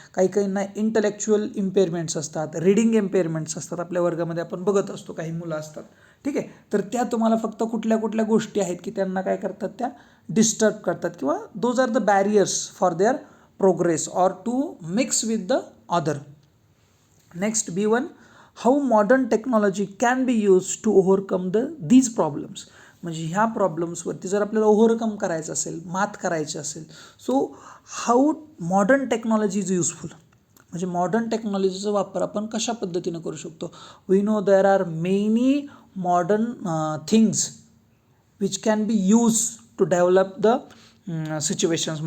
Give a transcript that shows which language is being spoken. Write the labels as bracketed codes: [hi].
[mr] काहींना इंटलेक्च्युअल इम्पेअरमेंट्स असतात, रीडिंग इम्पेअरमेंट्स असतात. आपल्या वर्गामध्ये आपण बघत असतो काही मुलं असतात. ठीक आहे, तर त्या तुम्हाला फक्त कुठल्या कुठल्या गोष्टी आहेत की त्यांना काय करतात, त्या डिस्टर्ब करतात किंवा [en] Those are the barriers for their progress or to mix with the other. Next, B1, how modern technology can be used to overcome these problems. [mr] म्हणजे ह्या प्रॉब्लेम्सवरती जर आपल्याला ओव्हरकम करायचं असेल, मात करायची असेल, [en] So how modern technology is useful. [mr] म्हणजे मॉडर्न टेक्नॉलॉजीचा वापर आपण कशा पद्धतीनं करू शकतो. [en] We know there are many modern things which can be use to develop the situations.